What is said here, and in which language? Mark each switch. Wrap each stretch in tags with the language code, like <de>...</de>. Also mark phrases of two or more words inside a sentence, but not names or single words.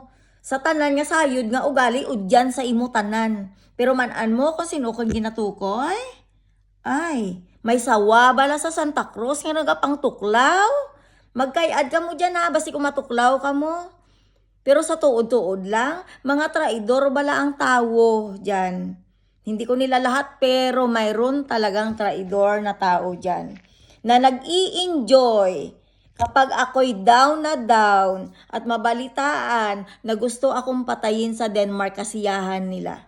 <hil>Sa tanan nga sayod nga ugali, udyan sa imo tanan. Pero manan mo kung sino kong ginatukoy? Ay, may sawa bala sa Santa Cruz nga nagapang tuklaw. Magkayad ka mo dyan ha, basi kung matuklaw ka mo. Pero sa tuod-tuod lang, mga traidor bala ang tao dyan.</hil> <tl>Hindi ko nila lahat pero mayroon talagang traidor na tao dyan. Na nag-i-enjoy kapag ako'y down na down at mabalitaan na gusto akong patayin sa Denmark kasiyahan nila.</tl>